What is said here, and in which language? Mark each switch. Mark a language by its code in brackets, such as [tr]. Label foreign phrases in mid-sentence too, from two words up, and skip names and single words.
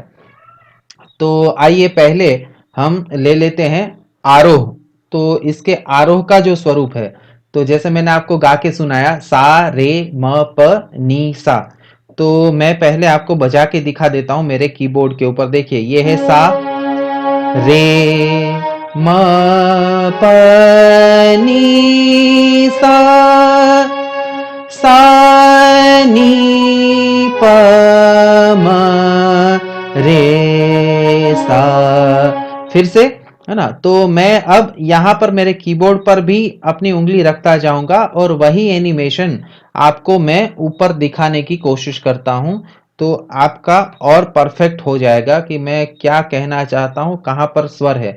[hi] तो आइए पहले हम ले लेते हैं आरोह। तो इसके आरोह का जो स्वरूप है, तो जैसे मैंने आपको गा के सुनाया सा रे म प नी सा, तो मैं पहले आपको बजा के दिखा देता हूं मेरे कीबोर्ड के ऊपर। देखिए ये है सा रे म प नी सा, सा नी प म रे सा। फिर से, है ना? तो मैं अब यहाँ पर मेरे कीबोर्ड पर भी अपनी उंगली रखता जाऊंगा और वही एनिमेशन आपको मैं ऊपर दिखाने की कोशिश करता हूं, तो आपका और परफेक्ट हो जाएगा कि मैं क्या कहना चाहता हूं, कहां पर स्वर है।